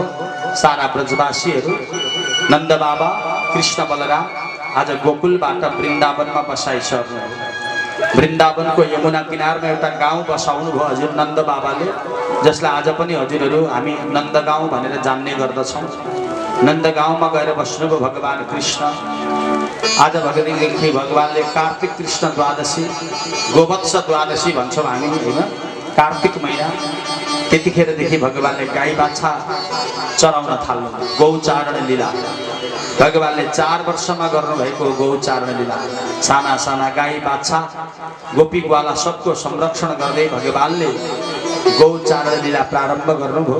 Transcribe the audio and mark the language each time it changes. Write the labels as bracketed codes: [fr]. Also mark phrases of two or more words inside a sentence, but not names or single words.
[ne] सारा ब्रजवासीहरू, नन्द बाबा, कृष्ण बलराम आज गोकुलबाट वृन्दावनमा बसाइ सर्नुभयो। वृन्दावनको यमुना किनारमा एउटा गाउँ बसाउनु भयो हजुर नन्द बाबाले, जसलाई आज पनि हजुरहरू हामी नन्द गाउँ भनेर जान्ने गर्दछौँ। नन्द गाउँमा गएर बस्नुभयो भगवान कृष्ण। आज भगदेखि भगवानले कार्तिक कृष्ण द्वादशी, गोवत्स द्वादशी भन्छौँ हामी होइन, कार्तिक महिना, त्यतिखेरदेखि भगवानले गाई बाछा चराउन थाल्नु, गौचारण लीला। भगवानले 4 वर्षमा गर्नुभएको गौचारण लीला। साना साना गाई बाछा गोपी ग्वाला सबको संरक्षण गर्दै भगवानले गौचारण लीला प्रारम्भ गर्नुभयो।